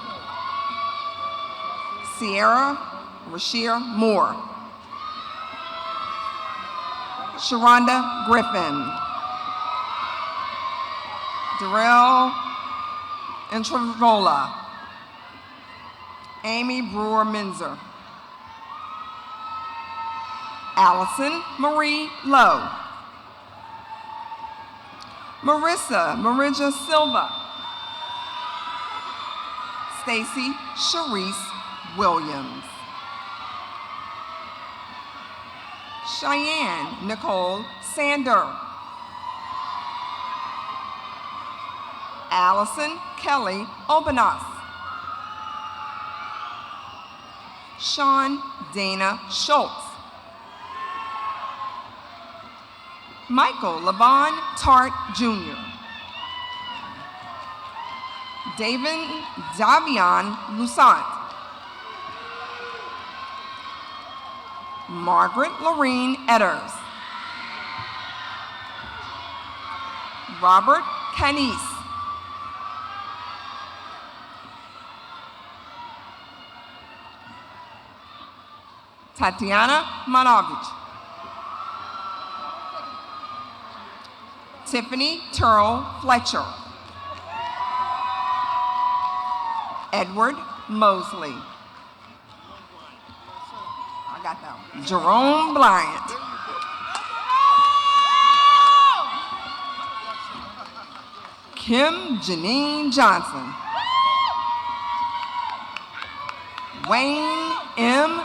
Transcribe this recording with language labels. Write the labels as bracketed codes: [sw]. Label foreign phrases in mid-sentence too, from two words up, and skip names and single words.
[en] Sierra Rashir Moore. Sharonda Griffin. Darrell Intravola. Amy Brewer Minzer. Allison Marie Lowe. Marija Silva. Stacy Sharice Williams. Cheyenne Nicole Sander. Allison Kelly Obanos. Sean Dana Schultz. Michael Levon Tart Jr. Davion Lusant. Margaret Lorene Edders. Robert Canis. Tatiana Manovich. Tiffany Turl Fletcher. Edward Mosley. I got that one. Jerome Bryant. Kim Janine Johnson. Wayne M.